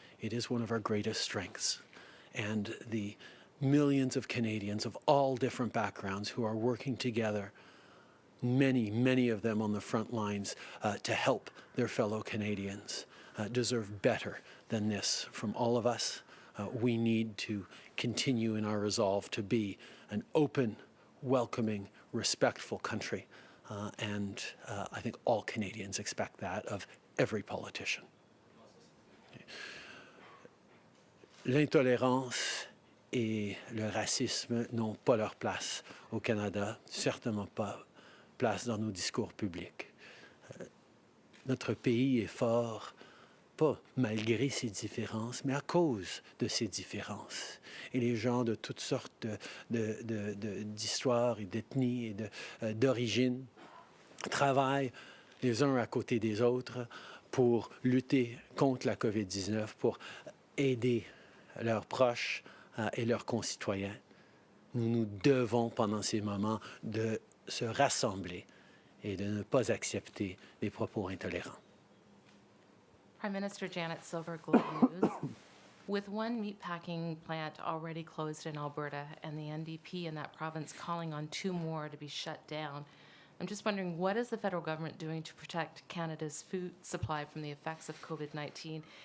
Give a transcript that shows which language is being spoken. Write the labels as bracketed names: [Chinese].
[English] It is one of our greatest strengths. And the millions of Canadians of all different backgrounds who are working together, many of them on the front lines to help their fellow Canadians, deserve better than this from all of us. We need to continue in our resolve to be an open, welcoming, respectful country. And I think all Canadians expect that of every politician. [French] L'intolérance et le racisme n'ont pas leur place au Canada, certainement pas place dans nos discours publics. Notre pays est fort, pas malgré ses différences, mais à cause de ses différences. Et les gens de toutes sortes d'histoires et d'ethnies et d'origines travaillent les uns à côté des autres pour lutter contre la COVID-19, pour aider leurs proches et leurs concitoyens. Nous nous devons, pendant ces moments, de se rassembler et de ne pas accepter des propos intolérants. [English] Prime Minister Janet Silver, Globe News. With one meatpacking plant already closed in Alberta and the NDP in that province calling on 2 more to be shut down, I'm just wondering, what is the federal government doing to protect Canada's food supply from the effects of COVID-19?